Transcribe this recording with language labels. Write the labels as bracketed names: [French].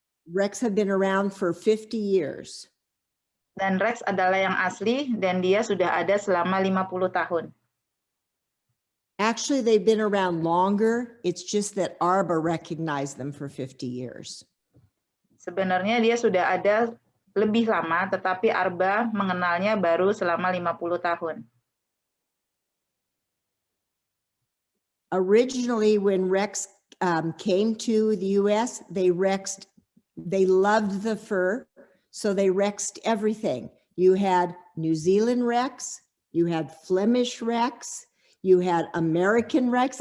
[English] Rex have been around for 50 years. [Indonesian] Dan Rex adalah yang asli dan dia sudah ada selama 50 tahun. [English] Actually, they've been around longer. It's just that ARBA recognized them for 50 years. [Indonesian] Sebenarnya dia sudah ada lebih lama, tetapi ARBA mengenalnya baru selama 50 tahun. [English] Originally, when Rex came to the US, they loved the fur, so they Rexed everything. You had New Zealand Rex, you had Flemish Rex, you had American Rex.